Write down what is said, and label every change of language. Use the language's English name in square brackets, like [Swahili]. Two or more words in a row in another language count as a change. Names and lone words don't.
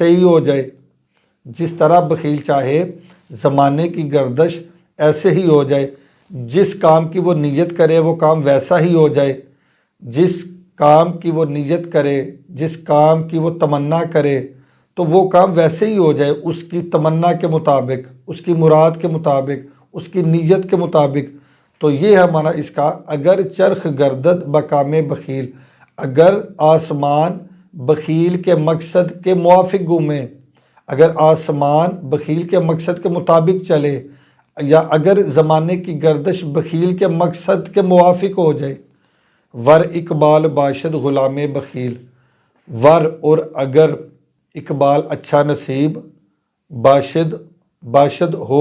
[Urdu] ہی ہو جائے، جس طرح بخیل چاہے زمانے کی گردش ایسے ہی ہو جائے، جس کام کی وہ نیت کرے وہ کام ویسا ہی ہو جائے، جس کام کی وہ نیت کرے، جس کام کی وہ تمنا کرے تو وہ کام ویسے ہی ہو جائے، اس کی تمنا کے مطابق، اس کی مراد کے مطابق، اس کی نیت کے مطابق۔ تو یہ ہے معنی اس کا، [Persian] اگر چرخ گردد بکام بخیل، [Urdu] اگر آسمان بخیل کے مقصد کے موافق گھومے، اگر آسمان بخیل کے مقصد کے مطابق چلے، یا اگر زمانے کی گردش بخیل کے مقصد کے موافق ہو جائے۔ [Persian] ور اقبال باشد غلام بخیل، [Urdu] ور اور اگر اقبال اچھا نصیب، باشد ہو